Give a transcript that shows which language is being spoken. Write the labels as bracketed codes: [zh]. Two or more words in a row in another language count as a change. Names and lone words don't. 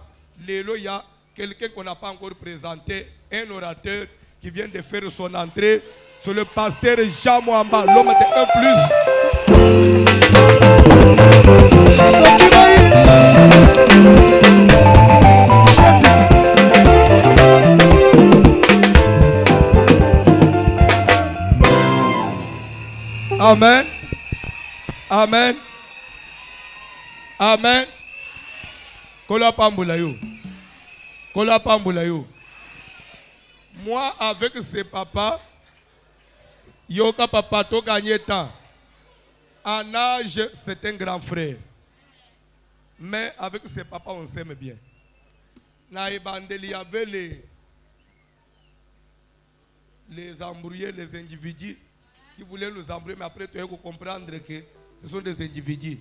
[fr] Lélo, il y a quelqu'un qu'on n'a pas encore présenté, un orateur qui vient de faire son entrée, c'est le pasteur Jean Mouamba, l'homme de 1+. Amen. Amen. Amen. [ln] Kola pambula yo. Kola pambula yo. [fr] Moi, avec ses papas, [ln] Yoka papa, to gagné [fr] temps. En âge, c'est un grand frère. Mais avec ses papas, on s'aime bien. Il y avait les embrouillés, les individus qui voulaient nous embrouiller, mais après, tu as comprendre que ce sont des individus.